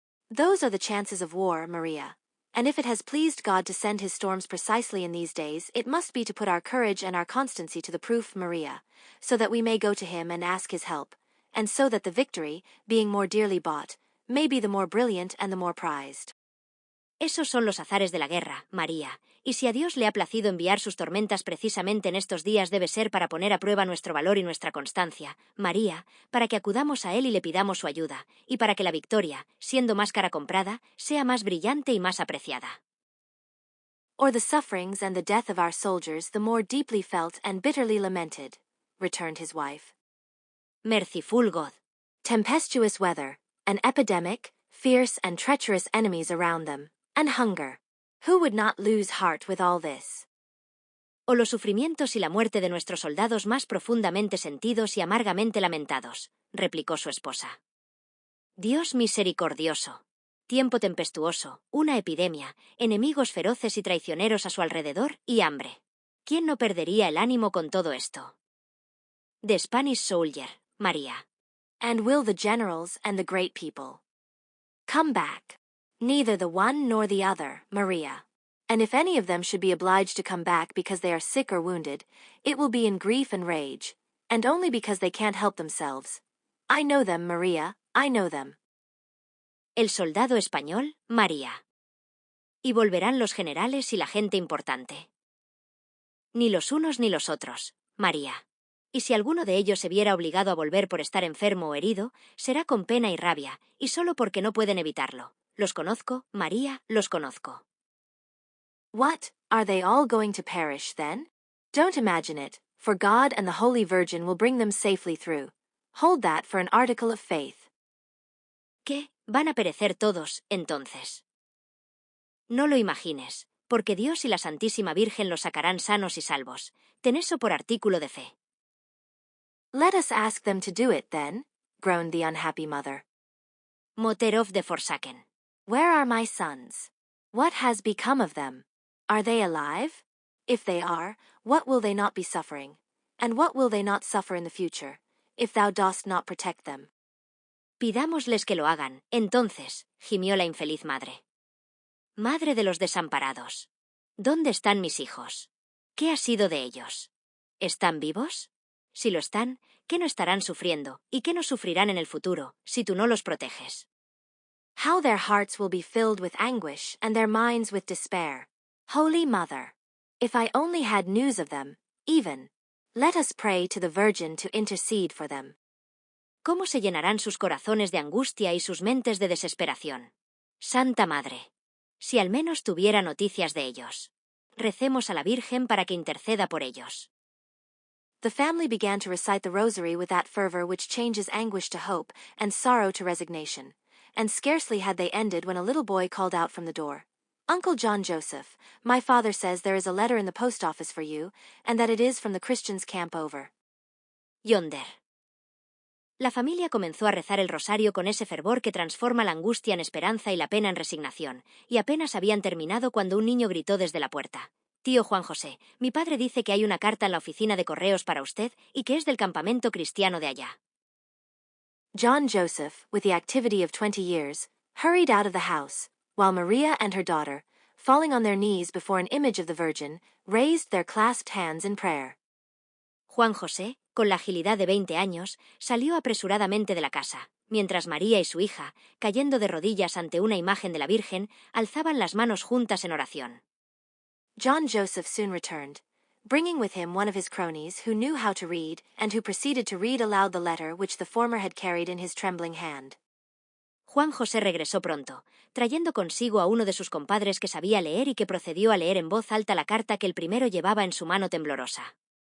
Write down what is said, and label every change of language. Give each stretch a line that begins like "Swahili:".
English: "Those are the chances of war, Maria. And if it has pleased God to send his storms precisely in these days, it must be to put our courage and our constancy to the proof, Maria, so that we may go to him and ask his help, and so that the victory, being more dearly bought, may be the more brilliant and the more prized."
Spanish: Esos son los azares de la guerra, María, y si a Dios le ha placido enviar sus tormentas precisamente en estos días debe ser para poner a prueba nuestro valor y nuestra constancia, María, para que acudamos a él y le pidamos su ayuda, y para que la victoria, siendo más cara comprada, sea más brillante y más apreciada.
English: "Or the sufferings and the death of our soldiers the more deeply felt and bitterly lamented," returned his wife. Merciful God. "Tempestuous weather, an epidemic, fierce and treacherous enemies around them, and hunger. Who would not lose heart with all this?"
Spanish: O los sufrimientos y la muerte de nuestros soldados más profundamente sentidos y amargamente lamentados, replicó su esposa. Dios misericordioso. Tiempo tempestuoso, una epidemia, enemigos feroces y traicioneros a su alrededor y hambre. ¿Quién no perdería el ánimo con todo esto?
English: The Spanish Soldier, María. "And will the generals and the great people come back? Neither the one nor the other, Maria. And if any of them should be obliged to come back because they are sick or wounded, it will be in grief and rage, and only because they can't help themselves. I know them, Maria, I know them."
Spanish: El soldado español, María. Y volverán los generales y la gente importante. Ni los unos ni los otros, María. Y si alguno de ellos se viera obligado a volver por estar enfermo o herido, será con pena y rabia, y solo porque no pueden evitarlo. Los conozco, María, los conozco.
English: What? Are they all going to perish, then? Don't imagine it, for God and the Holy Virgin will bring them safely through. Hold that for an article of faith.
Spanish: ¿Qué? ¿Van a perecer todos, entonces? No lo imagines, porque Dios y la Santísima Virgen los sacarán sanos y salvos. Ten eso por artículo de fe.
English: Let us ask them to do it, then, groaned the unhappy mother. Motter of the Forsaken. Where are my sons? What has become of them? Are they alive? If they are, what will they not be suffering? And what will they not suffer in the future, if thou dost not protect them?
Spanish: Pidámosles que lo hagan, entonces, gimió la infeliz madre. Madre de los desamparados. ¿Dónde están mis hijos? ¿Qué ha sido de ellos? ¿Están vivos? Si lo están, ¿qué no estarán sufriendo, y qué no sufrirán en el futuro, si tú no los proteges?
English: How their hearts will be filled with anguish and their minds with despair. Holy Mother, if I only had news of them, even, let us pray to the Virgin to intercede for them.
Spanish: ¿Cómo se llenarán sus corazones de angustia y sus mentes de desesperación? Santa Madre, si al menos tuviera noticias de ellos. Recemos a la Virgen para que interceda por ellos.
English: The family began to recite the rosary with that fervor which changes anguish to hope and sorrow to resignation, and scarcely had they ended when a little boy called out from the door, "Uncle John Joseph, my father says there is a letter in the post office for you, and that it is from the Christians' camp over yonder."
Spanish: La familia comenzó a rezar el rosario con ese fervor que transforma la angustia en esperanza y la pena en resignación, y apenas habían terminado cuando un niño gritó desde la puerta: «Tío Juan José, mi padre dice que hay una carta en la oficina de correos para usted y que es del campamento cristiano de allá».
English: John Joseph, with the activity of 20 years, hurried out of the house, while Maria and her daughter, falling on their knees before an image of the Virgin, raised their clasped hands in prayer.
Spanish: Juan José, con la agilidad de 20 años, salió apresuradamente de la casa, mientras María y su hija, cayendo de rodillas ante una imagen de la Virgen, alzaban las manos juntas en oración.
English: John Joseph soon returned, bringing with him one of his cronies who knew how to read and who proceeded to read aloud the letter which the former had carried in his trembling hand.
Spanish: Juan José regresó pronto, trayendo consigo a uno de sus compadres que sabía leer y que procedió a leer en voz alta la carta que el primero llevaba en su mano temblorosa.